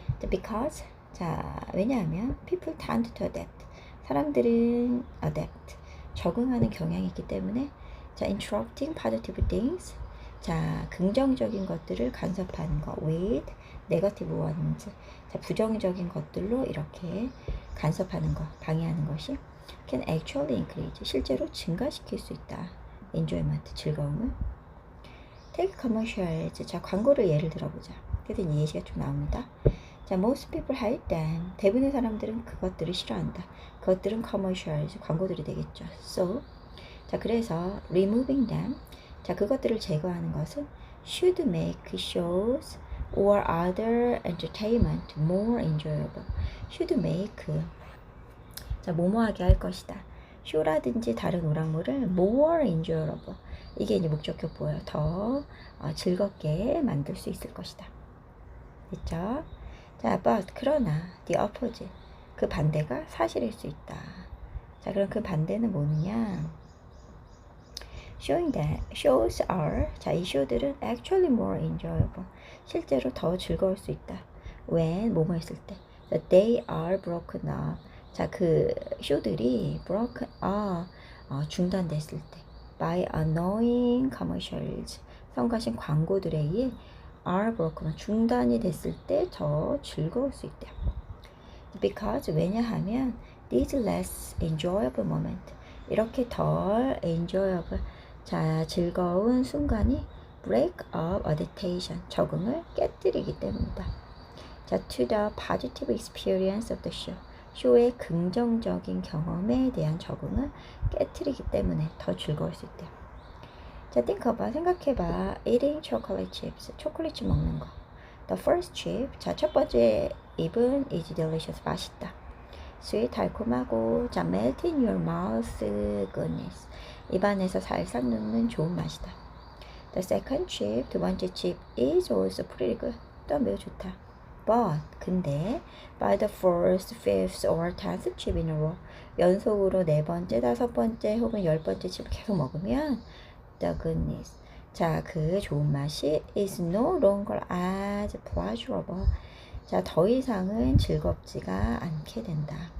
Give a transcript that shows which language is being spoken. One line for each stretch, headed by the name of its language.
English: because
Korean: 자 왜냐하면
English: people tend to adapt
Korean: 사람들은
English: adapt
Korean: 적응하는 경향이 있기 때문에 자
English: interrupting positive things
Korean: 자 긍정적인 것들을 간섭하는 거
English: with negative ones
Korean: 자 부정적인 것들로 이렇게 간섭하는 거 방해하는 것이
English: can actually increase
Korean: 실제로 증가시킬 수 있다.
English: enjoyment
Korean: 즐거움을
English: take commercials
Korean: 자 광고를 예를 들어보자. 그래서 이 예시가 좀 나옵니다. 자
English: most people hate them
Korean: 대부분의 사람들은 그것들을 싫어한다. 그것들은
English: commercials
Korean: 광고들이 되겠죠.
English: so
Korean: 자 그래서
English: removing them
Korean: 자 그것들을 제거하는 것은
English: should make shows or other entertainment more enjoyable should make
Korean: 자 뭐뭐하게 할 것이다. 쇼라든지 다른 오락물을
English: more enjoyable
Korean: 이게 이제 목적격보예요. 더 즐겁게 만들 수 있을 것이다. 됐죠? 자,
English: but
Korean: 그러나
English: the opposite
Korean: 그 반대가 사실일 수 있다. 자, 그럼 그 반대는 뭐느냐?
English: showing that shows are
Korean: 자, 이 쇼들은
English: actually more enjoyable
Korean: 실제로 더 즐거울 수 있다.
English: when
Korean: 뭐뭐 했을 때
English: that they are broken up
Korean: 자, 그 쇼들이
English: broken
Korean: 중단됐을 때
English: by annoying commercials
Korean: 성가신 광고들에 의해
English: are broken
Korean: 중단이 됐을 때 더 즐거울 수 있대요.
English: because
Korean: 왜냐하면
English: these less enjoyable moment
Korean: 이렇게 덜
English: enjoyable
Korean: 자 즐거운 순간이
English: break up adaptation
Korean: 적응을 깨뜨리기 때문이다. 자
English: to the positive experience of the show
Korean: 쇼의 긍정적인 경험에 대한 적응을 깨트리기 때문에 더 즐거울 수 있대요. 자,
English: think about,
Korean: 생각해봐.
English: Eating chocolate chips,
Korean: 초콜릿 먹는 거.
English: The first chip,
Korean: 자, 첫 번째 입은
English: is delicious,
Korean: 맛있다.
English: sweet,
Korean: 달콤하고, 자,
English: melt in your mouth, goodness,
Korean: 입안에서 살살 녹는 좋은 맛이다.
English: The second chip,
Korean: 두 번째
English: chip is also pretty good,
Korean: 또 매우 좋다.
English: But,
Korean: 근데
English: by the first, fifth, or tenth chip in a row,
Korean: 연속으로 네 번째, 다섯 번째 혹은 열 번째 칩을 계속 먹으면
English: the goodness,
Korean: 자, 그 좋은 맛이
English: is no longer as pleasurable,
Korean: 자, 더 이상은 즐겁지가 않게 된다.